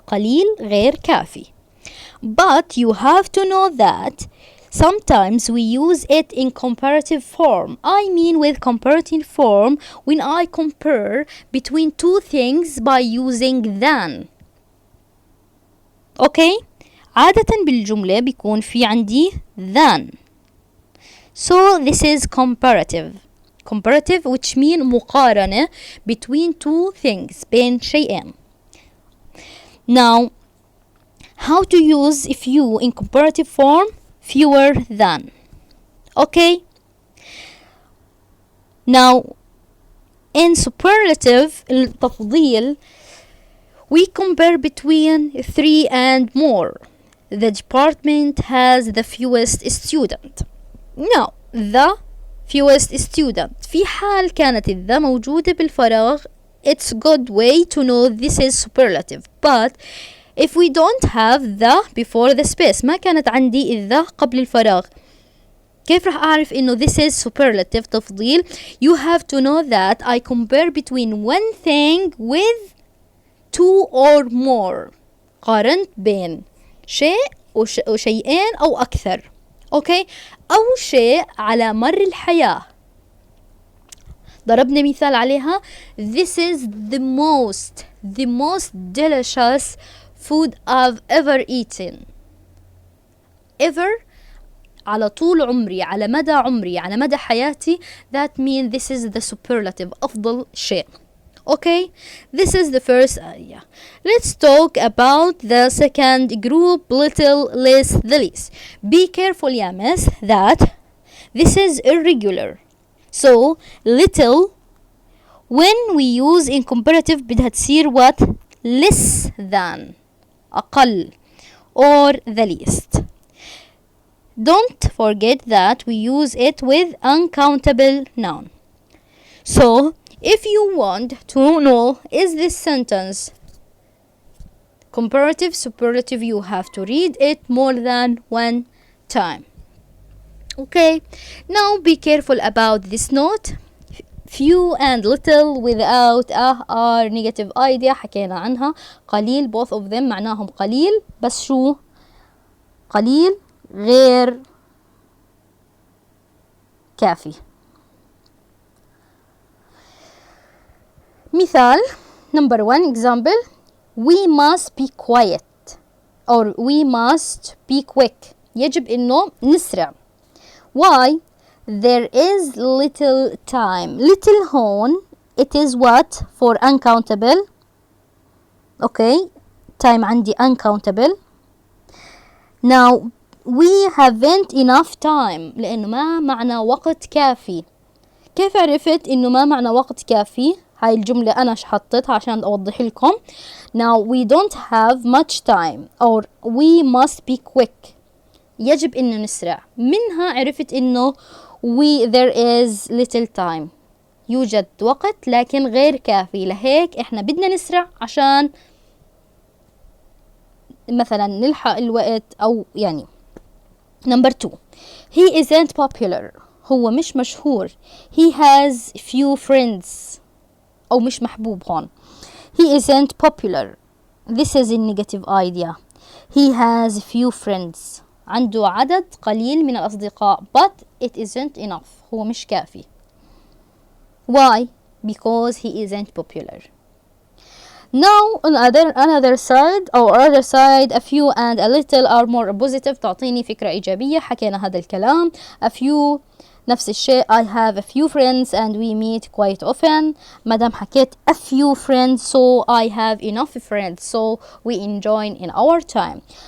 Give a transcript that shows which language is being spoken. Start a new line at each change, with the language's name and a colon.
Arabic: قليل غير كافي.
English: But you have to know that sometimes we use it in comparative form. I mean with comparative form when I compare between two things by using than. Okay?
Arabic: عادة بالجملة بيكون في عندي than.
English: So this is comparative. Comparative which mean مقارنة between two things.
Arabic: بين شيئين.
English: Now, how to use few in comparative form? Fewer than. Okay? Now, in superlative, التفضيل, we compare between 3 and more. The department has the fewest student. Now, the fewest student.
Arabic: في حال كانت
English: the
Arabic: موجودة بالفراغ,
English: it's good way to know this is superlative. But if we don't have the before the space,
Arabic: ما كانت عندي
English: the
Arabic: قبل الفراغ, كيف رح أعرف إنه
English: this is superlative تفضيل? You have to know that I compare between one thing with two or more.
Arabic: قارنت بين شيء وشيئين أو أكثر. أوكي؟ أو شيء على مر الحياة. ضربنا مثال عليها.
English: This is the most delicious food I've ever eaten.
Arabic: Ever, على طول عمري, على مدى عمري, على مدى حياتي.
English: That means this is the superlative.
Arabic: أفضل شيء.
English: Okay, this is the first area. Let's talk about the second group, little, less, the least. Be careful, يا miss, that this is irregular. So, little, when we use in comparative
Arabic: بدها تصير
English: what? Less than. أقل or the least. Don't forget that we use it with uncountable noun. So, if you want to know is this sentence comparative, superlative, you have to read it more than one time. Okay, now be careful about this note. Few and little without are negative idea
Arabic: حكينا عنها. قليل,
English: both of them
Arabic: معناهم قليل, بس شو قليل غير كافي.
English: مثال number 1 example, we must be quiet or we must be quick.
Arabic: يجب إنه نسرع.
English: Why? There is little time. Little هون it is what? For uncountable. Okay, time عندي uncountable. Now we haven't enough time
Arabic: لأنه ما معنى وقت كافي. كيف عرفت إنه ما معنى وقت كافي؟ هاي الجملة أنا حطيتها عشان أوضح لكم.
English: Now we don't have much time or we must be quick.
Arabic: يجب إنه نسرع. منها عرفت إنه
English: there is little time.
Arabic: يوجد وقت لكن غير كافي. لهيك إحنا بدنا نسرع عشان مثلا نلحق الوقت أو يعني.
English: Number 2. He isn't popular.
Arabic: هو مش مشهور.
English: He has few friends.
Arabic: أو مش محبوب هون.
English: He isn't popular. This is a negative idea. He has few friends.
Arabic: عنده عدد قليل من الأصدقاء.
English: But it isn't enough.
Arabic: هو مش كافي.
English: Why? Because he isn't popular. Now on another side or other side, a few and a little are more positive.
Arabic: تعطيني فكرة إيجابية. حكينا هذا الكلام. A few نفس الشيء.
English: I have a few friends and we meet quite often.
Arabic: مادام حكيت
English: a few friends, so I have enough friends, so we enjoy in our time.